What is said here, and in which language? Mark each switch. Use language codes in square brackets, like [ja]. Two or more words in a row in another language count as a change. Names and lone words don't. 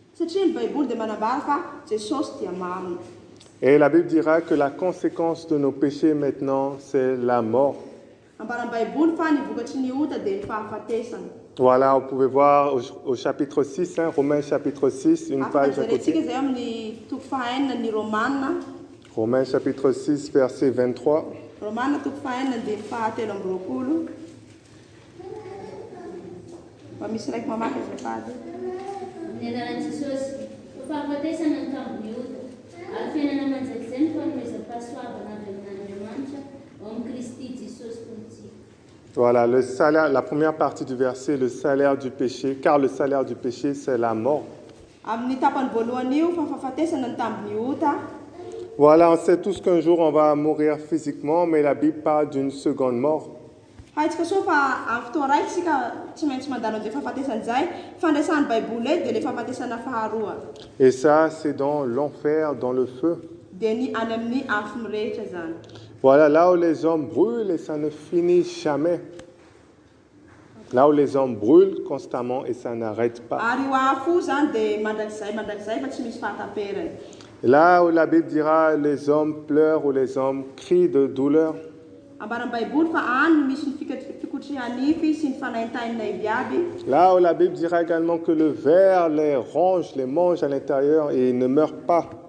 [fr] Et la Bible dira que la conséquence de nos péchés maintenant, c'est la mort. Voilà, vous pouvez voir au chapitre 6, Romains chapitre 6, une page à côté. Romains chapitre 6, verset 23. [mg] Romana toko faenina andiny fahatelo amby roapolo. Mba misy raiky mamaky azy lefady. Amin'ny anaran'i Jesosy, ho fahafatesana ny tambony ota, ary fiainana manjakizay ny fanomezam-pahasoavana avy amin'Andriamanitra ao amin'ny Kristy Jesosy Tompontsika. [fr] Voilà, le salaire, la première partie du verset, le salaire du péché, car le salaire du péché, c'est la mort. [mg] Amin'ny tapany voalohany io fa fahafatesana ny tambony ota. [fr] Voilà, on sait tous qu'un jour on va mourir physiquement, mais la Bible parle d'une seconde mort. [mg] Haitsika soa fa amin'ny fotoa raiky sika tsy maintsy mandalo an'izay fahafatesana izay, fandraisan'ny Baiboly dia le fahafatesana faharoa. [fr] Et ça, c'est dans l'enfer, dans le feu. [mg] Dia ny any amin'ny afo mirehitra zany. [fr] Voilà, là où les hommes brûlent et ça ne finit jamais. Là où les hommes brûlent constamment et ça n'arrête pas. [mg] Ary io afo zany dia mandrakizay fa tsy misy fahataperany. [fr] Là où la Bible dira les hommes pleurent ou les hommes crient de douleur. Là où la Bible dira également que le ver les ronge, les mange à l'intérieur et ils ne meurent pas.